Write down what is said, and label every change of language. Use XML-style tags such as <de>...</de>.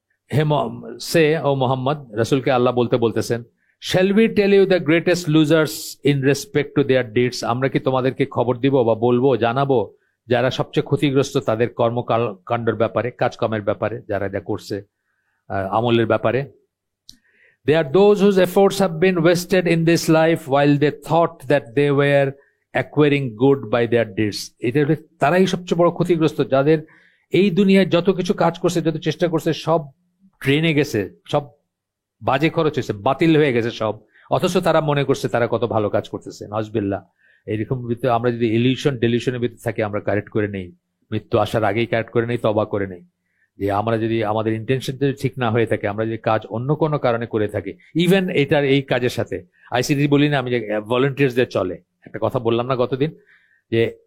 <bn>হে সে ও মোহাম্মদ, রাসূলকে আল্লাহ বলতেছেন,</bn> <en>shall we tell you the greatest losers in respect to their deeds,</en> <bn>আমরা কি তোমাদেরকে খবর দিব বা বলবো, জানাবো যারা সবচেয়ে ক্ষতিগ্রস্ত তাদের কর্মকাণ্ডের ব্যাপারে, কাজকর্মের ব্যাপারে, যারা যা করছে আমলের ব্যাপারে।</bn> <en>They are those whose efforts have been wasted in this life while they thought that they were acquiring good by their deeds.</en> <bn>এটা তারাই সবচেয়ে বড় ক্ষতিগ্রস্ত, যাদের এই দুনিয়ায় যত কিছু কাজ করছে, যত চেষ্টা করছে, সব ট্রেনে গেছে, সব বাজে খরচ হয়েছে, বাতিল হয়ে গেছে সব, অথচ তারা মনে করছে তারা কত ভালো কাজ করতেছে। নাউজুবিল্লাহ। এইরকম আমরা যদি ডেলিউশনের ভিতরে থাকি, আমরা কারেক্ট করে নেই, মৃত্যু আসার আগেই কারেক্ট করে নেই, তওবা করে নেই, যে আমরা যদি আমাদের ইন্টেনশন যদি ঠিক না হয়ে থাকে, আমরা যদি কাজ অন্য কোনো কারণে করে থাকি, ইভেন এটার এই কাজের সাথে আইসিডি বলি না আমি, যে ভলেন্টিয়ার্সদের চলে, একটা কথা বললাম না গতদিন, যে</bn>